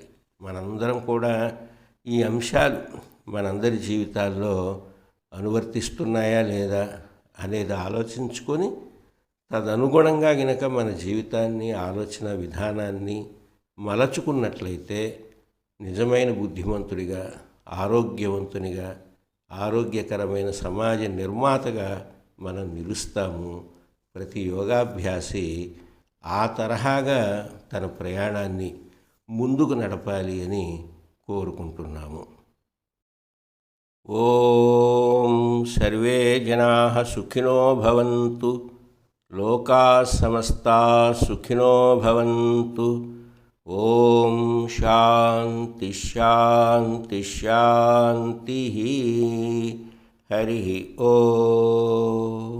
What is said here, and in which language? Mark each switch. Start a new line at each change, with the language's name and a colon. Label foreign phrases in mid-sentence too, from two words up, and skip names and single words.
Telugu: మనందరం కూడా ఈ అంశాలు మనందరి జీవితాల్లో అనువర్తిస్తున్నాయా లేదా అనేది ఆలోచించుకొని తదనుగుణంగా గనక మన జీవితాన్ని, ఆలోచన విధానాన్ని మలచుకున్నట్లయితే నిజమైన బుద్ధిమంతుడిగా, ఆరోగ్యవంతునిగా, ఆరోగ్యకరమైన సమాజ నిర్మాతగా మనం నిలుస్తాము. ప్రతి యోగాభ్యాసి ఆ తరహాగా తన ప్రయాణాన్ని ముందుకు నడపాలి అని కోరుకుంటున్నాము.
Sanskrit: ఓం సర్వే జనాః సుఖినో భవంతు. లోకాః సమస్తాః సుఖినో భవంతు. ఓం శాంతి శాంతి శాంతి. హరి ఓం.